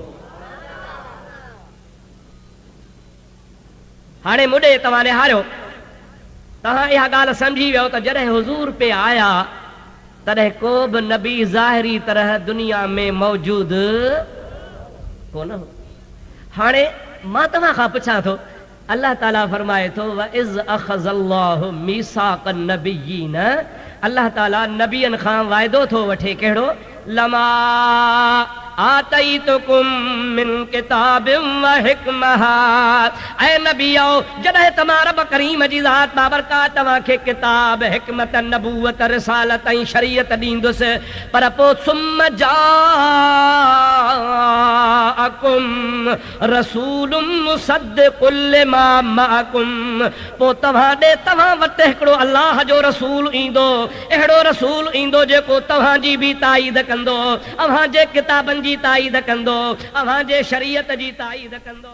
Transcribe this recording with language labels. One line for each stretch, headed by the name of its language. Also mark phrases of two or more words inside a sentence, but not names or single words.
Sindhi: हाणे मुॾे तव्हां निहारियो, तव्हां इहा ॻाल्हि सम्झी वियो त जॾहिं हुज़ूर पे आया तॾहिं को बि नबी ज़ाहिरी तरह दुनिया में मौजूद कोन हो। हाणे मां तव्हां खां पुछां थो, अल्लाह ताला फरमाए थो
Arabic: وإذ أخذ الله ميثاق النبيين,
Sindhi: अल्लाह ताला नबियनि खां वाइदो थो वठे। कहिड़ो?
Arabic: لما آتيتكم من كتاب وحكمة,
Sindhi: ऐ नबियो जॾहिं तव्हां रब करीम जी ज़ात बाबरकात तव्हांखे किताब, हिकमत, नबूवत, रिसालत ऐं शरीयत ॾींदुसि, पर पोइ सुम्म
Arabic: جاءكم رسول مصدق لما معكم,
Sindhi: पोइ तव्हां वटि हिकिड़ो अल्लाह जो रसूल ईंदो, अहिड़ो रसूल ईंदो जेको तव्हांजी बि ताईद कंदो, अव्हांजे किताबनि जी ताईद कंदो, अव्हांजे शरीयत जी ताईद कंदो।